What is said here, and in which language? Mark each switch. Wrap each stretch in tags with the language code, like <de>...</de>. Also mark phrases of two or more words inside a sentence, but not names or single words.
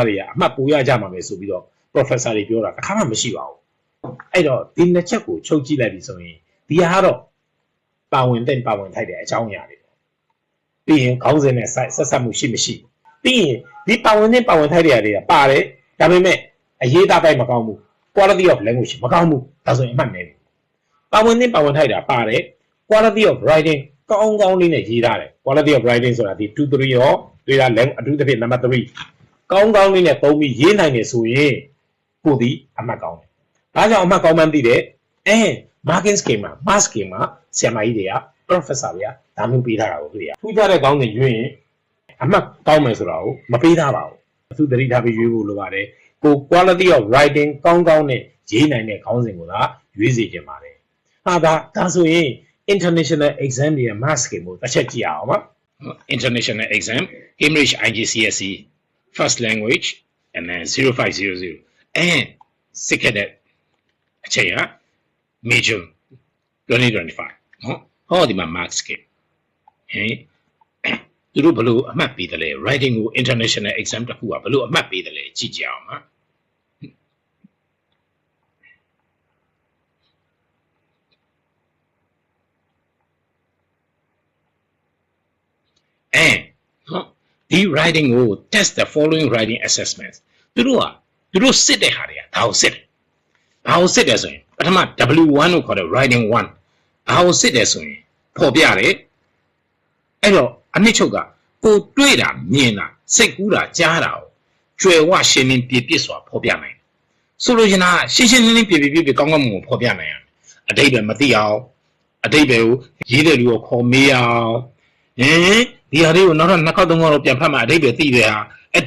<my>တွေကအမှတ်ပို့ရကြမှာပဲဆိုပြီးတော့ professor တွေပြောတာတစ်ခါမှမရှိပါဘူးအဲ့တော့ဒီနှစ်ချက်ကိုချုပ်ကြည့်လိုက်ပြီဆိုရင်ဒီဟာကတော့ပါဝင်ထိုက်တဲ့အကြောင်းအရာတွေပြီးရင်ခေါင်းစဉ်နဲ့ဆက်ဆက်မှုရှိမရှိပြီးရင်ဒီပါဝင်ထိုက်တဲ့အရာတွေကပါတယ်ဒါပေမဲ့အရေးသားပိုက်မကောင်းဘူး</my> <en>quality of language</en> <my>မကောင်းဘူးဒါဆိုရင်အမှတ်နည်းတယ်ပါဝင်ထိုက်တာပါတယ်</my> <en>quality of writing</en> <my>ကောင်းကောင်းလေးနဲ့ရေးထားတယ်</my> <en>quality of writing</en> <my>ဆိုတာဒီ2 3ရောတွေ့တာလဲအထူးသဖြင့် number 3ကောင်းကောင်းလေးနဲ့သုံးပြီးရေးနိုင်တယ်ဆိုရင်ကိုဒီအမှတ်ကောင်းတယ်ဒါ ကြောင့်အမှတ်ကောင်းမှန်းသိတယ်</my> <en>marking scheme</en> <my>မှာ</my> <en>mark scheme</en> <my>မှာဆရာမကြီးတွေက professor တွေကဒါမျိုးပေးထားတာကိုတွေ့ရထူးခြားတဲ့ကောင်းတဲ့ရွေးရင်အမှတ်ကော င်းမယ်ဆိုတာကိုမပေးထားပါဘူးအထူးသတိထားပြီးရွေးဖို့လိုပါတယ်ကို</my> <en>quality of writing</en> <my>ကောင်းကော င်းနဲ့ရေးနိုင်တဲ့ခေါင်းစဉ်ကိုသာရွေးစေချင်ပါတယ်ဟာဒါဆိုရင်</my> <en>international exam</en> <my>တွေရဲ့</my> <en>mark scheme</en> <my>ကိုတစ်ချက်ကြည့်အောင်ပါ</my> <en>international exam Cambridge IGCSE first language and then 0500 and second</en> <my>အချိန်ဟာ major 2025နော်ဟောဒီမှာ</my> <en>mark scheme</en> <my>သူတို့ဘလို့အမှတ်ပေးတယ်လဲ writing ကို</my> <en>international exam</en> <my>တစ်ခုကဘလို့အမှတ်ပေးတယ်လဲကြည့်ကြအောင်ပါ ဒီ writing ကို</my> <en>test the following writing assessments</en> <my>သူတို့စစ်တဲ့ဟာတွေကဒါကိုစစ်တယ်ဘာကိုစစ်တယ်ဆိုရင်ပထမ W1 ကိုခေါ်တဲ့ writing 1ဘာကိုစစ်တယ်ဆိုရင်ပေါ်ပြတယ်အဲ့တော့အနှစ်ချုပ်ကကိုတွေ့တာမြင်တာစိတ်ကူးတာကြားတာကိုကျွယ်ဝရှင်းလင်းပြည့်စွာပေါ်ပြနိုင်ဆိုလိုချင်တာရှင်းရှင်းလင်းလင်းပြည့်ကောင်းကောင်းမွန်မွန်ပေါ်ပြနိုင်ရတယ်အတိတ်ပဲမသိအောင်အတိတ်ပဲကိုရေးတဲ့လူကိုခေါ်မေးအောင်ဒီဟာတွေကိုနောက်တော့နှစ်ခေါက်သုံးခေါက်တော့ပြန်ဖတ်မှအတိတ်ပဲသိတယ်ဟာဒါ</my>